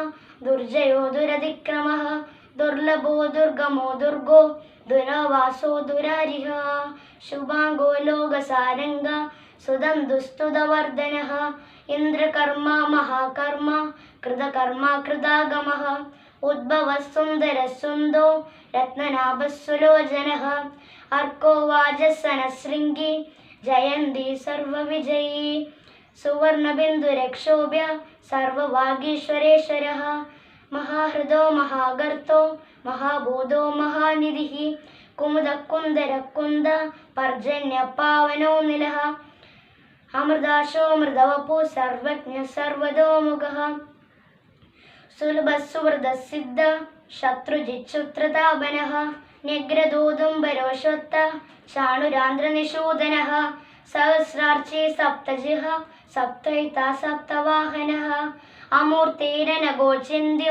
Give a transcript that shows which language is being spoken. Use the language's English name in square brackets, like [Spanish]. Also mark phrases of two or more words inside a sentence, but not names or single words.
[Sanskrit] दुर्जयो दुरतिक्रमः दुर्लभो दुर्गमो दुर्गो दुरावासो दुरारिः शुभाङ्गो लोकसारङ्ग सुदन्तुस्तुतवर्धनः इन्द्रकर्मा महाकर्मा कृतकर्मा कृतागमः उद्भवः सुन्दरः सुन्दो रत्ननाभः सुलोचनः अर्को वाजसनशृङ्गी जयन्ती सर्वविजयी सुवर्णबिन्दुरक्षोभ्य सर्ववागीश्वरेश्वरः മഹാഹൃദോ മഹാഗർത്തോ മഹാബോധോ മഹാനിധിഃ കുമുദകുന്ദരകുന്ദ പർജന്യ പാവനോ നിലഃ അമൃതാശോ മൃതവപു സർവജ്ഞ സർവതോമുഖഃ സുലഭസുവൃതസിദ്ധ ശത്രുജിച്ഛുത്രതാപനഃ ന്യഗ്രദോദുംബരോഷോത്ത ചാണുരാന്ത്രനിഷൂദനഃ സഹസ്രാർച്ചി സപ്തജിഹ സപ്തൈത സപ്തവാഹനഃ അമൂർത്തിരനഗോചിന്യോ